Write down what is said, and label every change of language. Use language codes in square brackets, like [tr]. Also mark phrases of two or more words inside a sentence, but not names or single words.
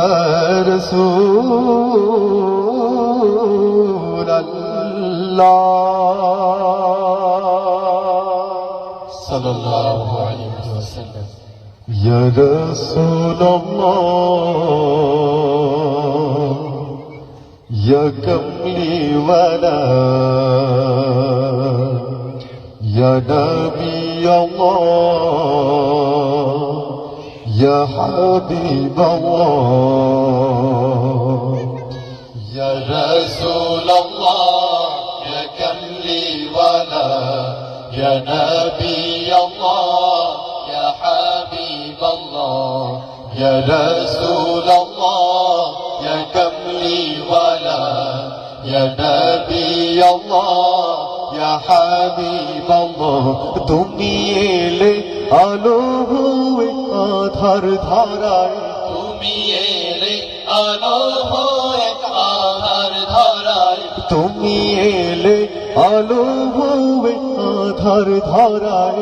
[ar] رسول الله صلى الله عليه وسلم. يا رسول الله, Ya [ur] کملی والا, [ar] يا نبي الله، يا حبيب الله. يا رسول الله, Ya [ur] کملی والا, [ar] يا نبي الله، يا حبيب الله. يا رسول الله, Ya [ur] کملی والا, [ar] يا نبي الله، يا حبيب الله. তুমি এলে আলো হয়ে আধার ধারায়, তুমি এলে আলো হয়ে আধার ধরায়, তুমি এলে আলো হয়ে আধার ধারায়।